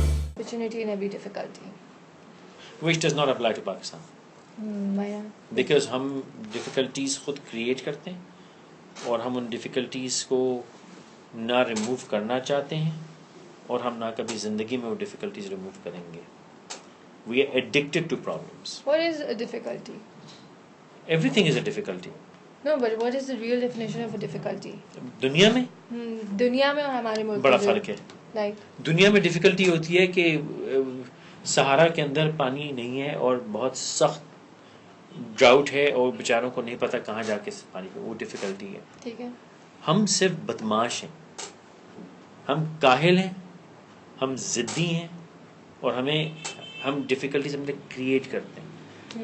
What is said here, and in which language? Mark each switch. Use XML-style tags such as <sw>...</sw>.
<en>Opportunity and every difficulty. Which does not apply to Pakistan. Why not?</en> <ur>Because ہم difficulties خود create کرتے ہیں اور ہم ان ڈیفیکلٹیز کو نہ ریموو کرنا چاہتے ہیں اور ہم نہ کبھی زندگی میں وہ ڈیفیکلٹیز ریموو کریں گے.</ur> <en>We are addicted to problems. What is a difficulty? Everything is a difficulty. No, but what is the real definition of a difficulty?</en> <ur>دنیا میں دنیا میں اور ہمارے ملک بڑا فرق ہے.</ur> <en>Like</en> <ur>دنیا میں ڈیفیکلٹی ہوتی ہے کہ صحارا کے اندر پانی نہیں ہے اور بہت سخت ڈراؤٹ ہے اور بیچاروں کو نہیں پتہ کہاں جا کے پانی پہ, وہ ڈیفیکلٹی ہے. ٹھیک ہے. ہم صرف بدماش ہیں, ہم کاہل ہیں, ہم ضدی ہیں اور ہم ڈیفیکلٹیز ہم کریٹ کرتے ہیں.</ur>